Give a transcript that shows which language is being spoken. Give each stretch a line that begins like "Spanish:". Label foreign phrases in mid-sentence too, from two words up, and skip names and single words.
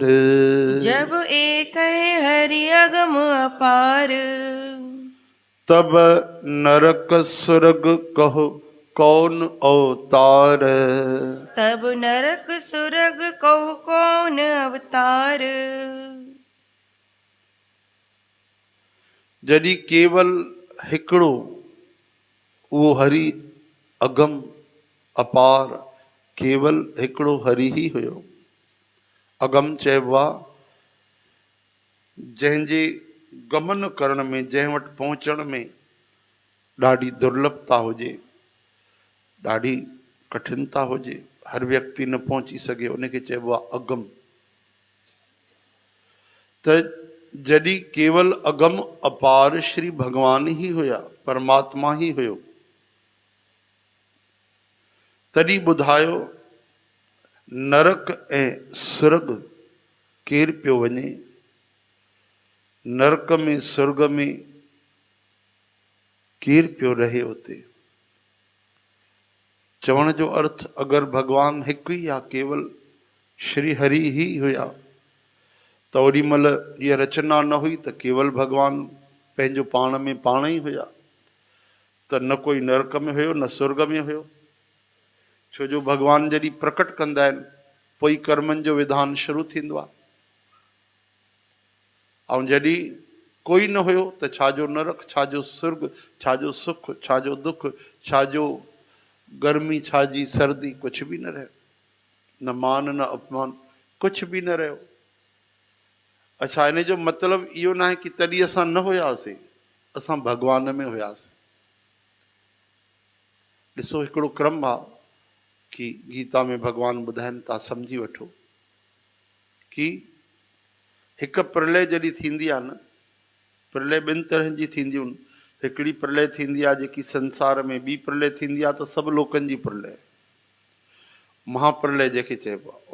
Hindi: जब एक है हरि अगम अपार। तब नरक सुरग कहो कौन अवतार। तब नरक सुरग कहु कौन अवतार।
Sindhi: जॾहिं केवल हिकिड़ो वो हरि अगम अपार, केवल हिकिड़ो हरि ही हुयो। अगम चइबो आहे जंहिंजे गमन करण में, जंहिं वटि पहुचण में ॾाढी दुर्लभता हुजे, ॾाढी कठिनता हुजे, हर व्यक्ति न पहुची सघे, उनखे चइबो आहे अगम। त जॾहिं केवल अगम अपार श्री भगवान ही हुया, परमात्मा ही हुयो, तॾहिं ॿुधायो नरक ऐं सुर्ग केरु पियो वञे। नरक में सुर्ग में केरु पियो रहे उते। चवण जो अर्थ अगरि भगवान हिकु ई आहे, केवल श्री हरि ही हुया, त ओॾी महिल इहा रचना न हुई त केवल भगवान पंहिंजो पाण में पाण ई हुया, त न कोई नरक में हुयो न सुर्ग में हुयो। छो जो भगवान जॾहिं प्रकट कंदा आहिनि पोइ कर्मनि जो विधान शुरू थींदो आहे, ऐं जॾहिं कोई न हुयो त छाजो नरक, छाजो सुर्ग, छाजो सुख, छाजो दुख, छाजो गर्मी, छाजी सर्दी,
Hindi: कुछ भी
Sindhi: न रहियो। न मान न अपमान,
Hindi: कुछ भी
Sindhi: न रहियो। अच्छा, इन जो मतिलबु इहो न आहे कि तॾहिं असां न हुयासीं, असां भगवान में हुयासीं। ॾिसो हिकिड़ो क्रम आहे कि गीता में भगवान ॿुधाइनि, तव्हां सम्झी वठो कि हिकु प्रलय जॾहिं थींदी आहे न, प्रलय ॿिनि तरहनि जी थींदियूं आहिनि। हिकिड़ी प्रलय थींदी आहे जेकी संसार में, ॿी प्रलय थींदी आहे त सभु लोकनि जी प्रलय, महाप्रलय जंहिंखे चइबो आहे।